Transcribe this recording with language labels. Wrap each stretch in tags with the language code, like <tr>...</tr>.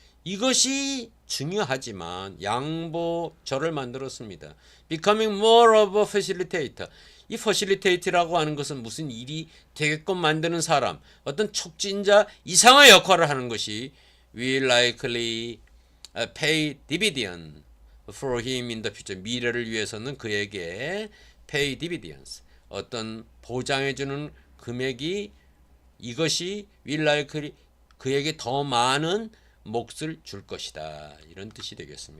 <ko>이것이 중요하지만 양보절을 만들었습니다.</ko> <en>becoming more of a facilitator.</en> <ko>이 facilitate라고 하는 것은 무슨 일이 되게끔 만드는 사람, 어떤 촉진자 이상의 역할을 하는 것이</ko> <en>will likely pay dividend for him in the future.</en> <ko>미래를 위해서는 그에게</ko> <en>pay dividends,</en> <ko>어떤 보장해주는 금액이 이것이</ko> <en>will likely</en> <ko>그에게 더 많은 몫을 줄 것이다. 이런 뜻이 되겠습니다.</ko>